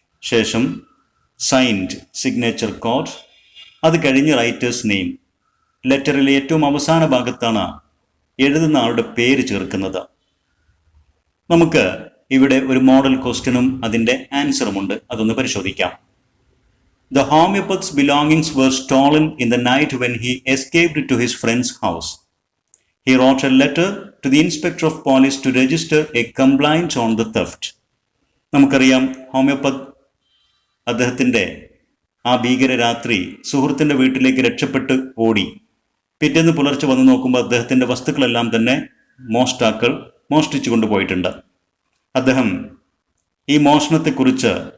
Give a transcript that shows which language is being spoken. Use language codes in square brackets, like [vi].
[ml] ശേഷം signed signature code. അത് കഴിഞ്ഞ് റൈറ്റേഴ്സ് നെയിം. ലെറ്ററിലെ ഏറ്റവും അവസാന ഭാഗത്താണ് എഴുതുന്ന ആളുടെ പേര് ചേർക്കുന്നത്. നമുക്ക് ഇവിടെ ഒരു മോഡൽ ക്വസ്റ്റ്യനും അതിൻ്റെ ആൻസറുമുണ്ട്, അതൊന്ന് പരിശോധിക്കാം. [en] The homeopath's belongings were stolen in the night when he escaped to his friend's house. He wrote a letter to the inspector of police to register a complaint on the theft. [ml] നമുക്കറിയാം, homeopath അദ്ദേഹത്തിൻ്റെ ആ ഭീകര രാത്രി സുഹൃത്തിൻ്റെ വീട്ടിലേക്ക് രക്ഷപ്പെട്ട് ഓടി. പിറ്റേന്ന് പുലർച്ചെ വന്ന് നോക്കുമ്പോൾ അദ്ദേഹത്തിൻ്റെ വസ്തുക്കളെല്ലാം തന്നെ മോഷ്ടാക്കൾ മോഷ്ടിച്ചു കൊണ്ടുപോയിട്ടുണ്ട്. അദ്ദേഹം ഈ മോഷണത്തെക്കുറിച്ച്